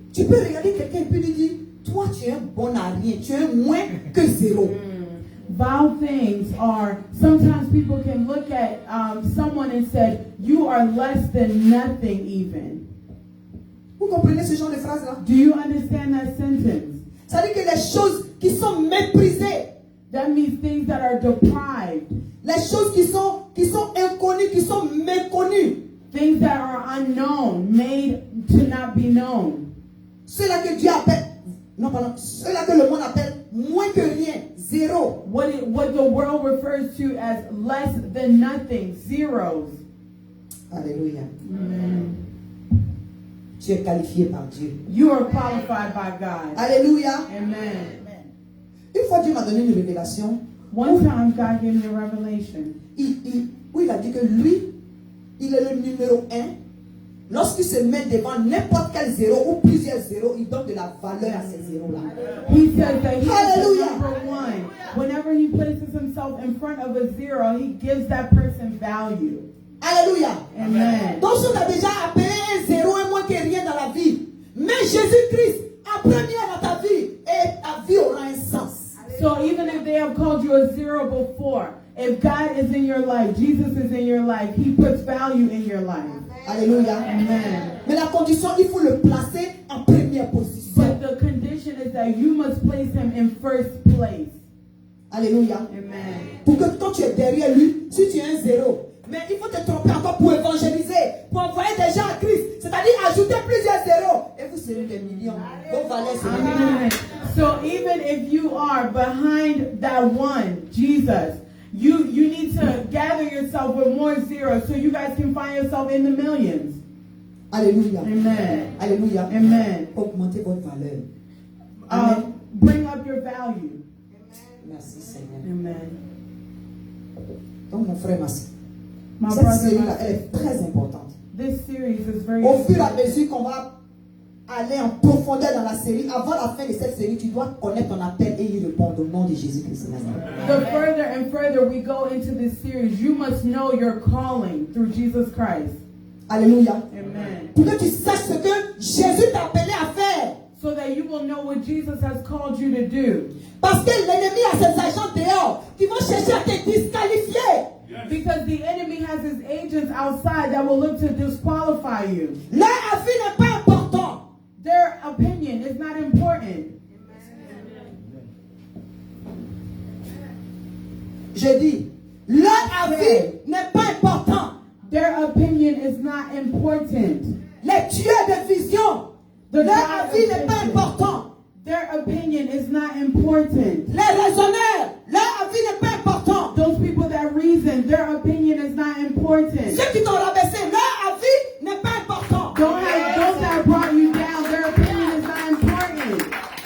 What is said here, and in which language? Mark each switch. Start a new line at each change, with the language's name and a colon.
French: Tu peux regarder quelqu'un et puis lui dire, toi, tu es un bon à rien, tu es moins que zéro.
English: Vile things are, sometimes people can look at someone and say, you are less than nothing even.
French: Vous comprenez ce genre de phrase-là?
English: Do you understand that sentence?
French: Ça veut dire que les choses qui sont méprisées,
English: That means things that are deprived,
French: les choses qui sont inconnues, qui sont méconnues,
English: things that are unknown, made to not be known.
French: ceux-là que Dieu appelle, non pardon, ceux-là que le monde appelle moins que rien, zéro.
English: What the world refers to as less than nothing, zeros.
French: Alléluia. Amen. Tu es qualifié par Dieu.
English: You are qualified by God.
French: Alléluia. Amen. Une fois Dieu m'a donné une révélation
English: One time God gave me a revelation.
French: où il a dit que lui, il est le numéro 1. Lorsqu'il se met devant n'importe quel zéro ou plusieurs zéros, il donne de la valeur à ces zéros-là.
English: He says that he is Hallelujah. the number one. Whenever he places himself in front of a zero, he gives that person value.
French: Alléluia. Amen. Donc, on a déjà appelé un zéro, un moins que rien dans la vie. Mais Jésus-Christ a premier dans ta vie et ta vie aura un sens.
English: So even if they have called you a zero before, if God is in your life, Jesus is in your life, He puts value in your life.
French: Alléluia. Amen. Mais la condition, il faut le placer en première position.
English: But the condition is that you must place Him in first place.
French: Alléluia. Amen. Pour que quand tu es derrière lui, si tu es un zéro, mais il faut te tromper encore pour évangéliser, pour envoyer des gens à Christ. C'est-à-dire ajouter plusieurs zéros. Et vous serez des millions. Vos valeurs seront des millions. Amen.
English: So even if you are behind that one, Jesus, you need to gather yourself with more zeros so you guys can find yourself in the millions.
French: Alléluia. Amen. Alléluia. Amen. Augmentez votre valeur. Amen.
English: Bring up your value.
French: Merci Seigneur. Amen. Donc mon frère, ma soeur,
English: My
French: cette
English: brother,
French: série-là, elle est très importante.
English: this series is very
French: Au fur et à
English: important.
French: mesure qu'on va aller en profondeur dans la série, avant la fin de cette série, tu dois connaître ton appel et y répondre au nom de Jésus-Christ.
English: The further and further we go into this series, you must know your calling through Jesus Christ.
French: Alléluia. Amen. Pour que tu saches ce que Jésus t'a appelé à faire.
English: So that you will know what Jesus has called you to do.
French: Parce que l'ennemi a ses agents dehors qui vont chercher à te disqualifier.
English: Because the enemy has his agents outside that will look to disqualify you.
French: Leur avis n'est pas important.
English: Their opinion is not important.
French: Je dis, leur avis n'est pas important.
English: Their opinion is not important.
French: Les tueurs de vision, leur avis n'est pas important.
English: Their opinion is not important.
French: Les raisonneurs, leur avis n'est pas important.
English: Those people that reason, their opinion is not important.
French: Ceux qui t'ont rabaissé, leur avis n'est pas important.
English: Those that brought you down, their opinion is not important.